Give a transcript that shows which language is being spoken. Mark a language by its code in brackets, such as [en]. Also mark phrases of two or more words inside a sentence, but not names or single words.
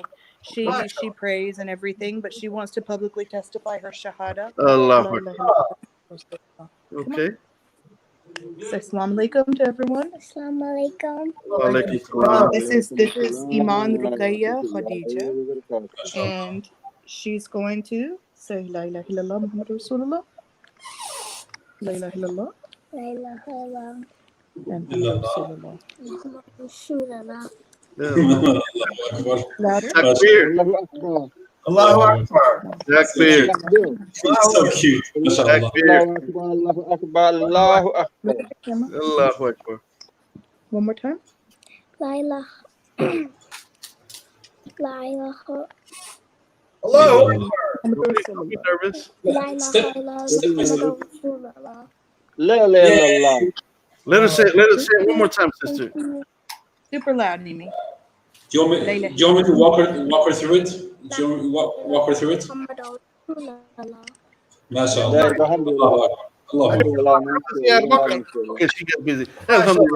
[en] She prays and everything, but she wants to publicly testify her shahada. Allah. Okay. Say [ar] السلام عليكم [en] to everyone. [ar] السلام عليكم. [en] This is Iman Ruqayya Khadija, and she's going to say [ar] لا إله إلا الله محمد رسول الله. لا إله إلا الله. لا إله إلا الله. And محمد رسول الله. Rasulullah. [en] Louder. [ar] Takbir. الله أكبر. Takbir. [en] So cute. [ar] Takbir. الله أكبر. الله أكبر. الله أكبر. [en] One more time. [ar] لا إله. لا إله. الله أكبر. [en] Don't be nervous. [ar] لا إله إلا الله. رسول الله. لا إله إلا الله. [en] Let us say it one more time, sister. Super loud, Mimi. Do you want me to walk her through it? Do you want me to walk her through it? [ar] MashaAllah. Alhamdulillah. [en] Yeah, okay, she got busy. Alhamdulillah.